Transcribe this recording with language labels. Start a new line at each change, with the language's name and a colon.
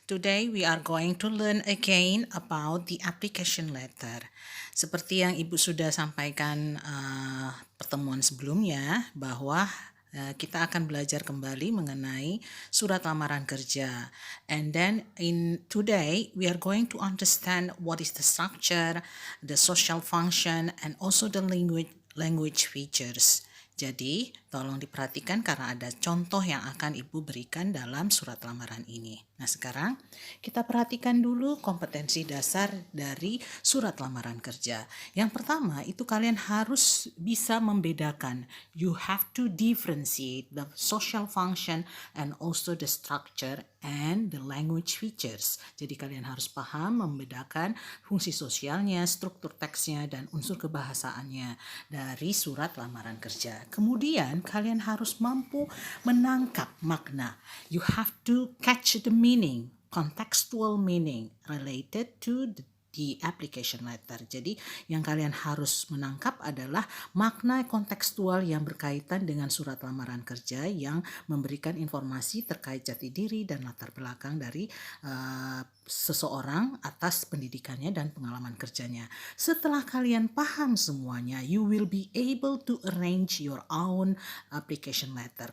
English: Today we are going to learn again about the application letter.
Indonesian: Seperti yang Ibu sudah sampaikan pertemuan sebelumnya, bahwa kita akan belajar kembali mengenai surat lamaran kerja.
English: And then in today we are going to understand what is the structure, the social function, and also the language features.
Indonesian: Jadi, tolong diperhatikan karena ada contoh yang akan Ibu berikan dalam surat lamaran ini. Nah, sekarang kita perhatikan dulu kompetensi dasar dari surat lamaran kerja. Yang pertama, itu kalian harus bisa membedakan.
English: You have to differentiate the social function and also the structure and the language features.
Indonesian: Jadi kalian harus paham membedakan fungsi sosialnya, struktur teksnya, dan unsur kebahasaannya dari surat lamaran kerja. Kemudian kalian harus mampu menangkap makna.
English: You have to catch the meaning, contextual meaning related to the application letter.
Indonesian: Jadi yang kalian harus menangkap adalah makna kontekstual yang berkaitan dengan surat lamaran kerja yang memberikan informasi terkait jati diri dan latar belakang dari seseorang atas pendidikannya dan pengalaman kerjanya. Setelah kalian paham semuanya,
English: you will be able to arrange your own application letter.